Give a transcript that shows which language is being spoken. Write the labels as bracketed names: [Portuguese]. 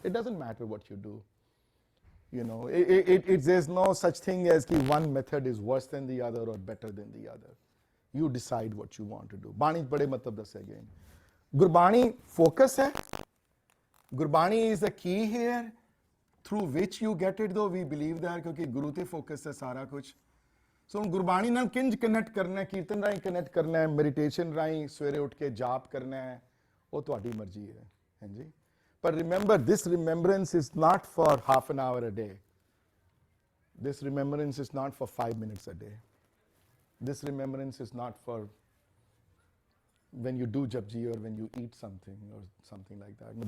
[English] It doesn't matter what you do. There's no such thing as one method is worse than the other or better than the other. You decide what you want to do. [Punjabi] Bani bade matlab dasse [English] again. [Punjabi] Gurbani focus hai. [English] Gurbani is the key here through which you get it, though we believe that [Punjabi] kyunki guru te focus hai sara kuch. So Gurbani ਨਾਲ ਕਿੰਜ connect ਕਰਨਾ ਹੈ, ਕੀਰਤਨ ਰਾਹੀਂ connect ਕਰਨਾ ਹੈ, meditation ਰਾਹੀਂ ਸਵੇਰੇ ਉੱਠ ਕੇ ਜਾਪ ਕਰਨਾ ਹੈ, ਉਹ ਤੁਹਾਡੀ ਮਰਜ਼ੀ ਹੈ। ਹਾਂਜੀ। [English] But remember, this remembrance is not for half an hour a day. This remembrance is not for 5 minutes a day. This remembrance is not for when you do Japji or when you eat something or something like that.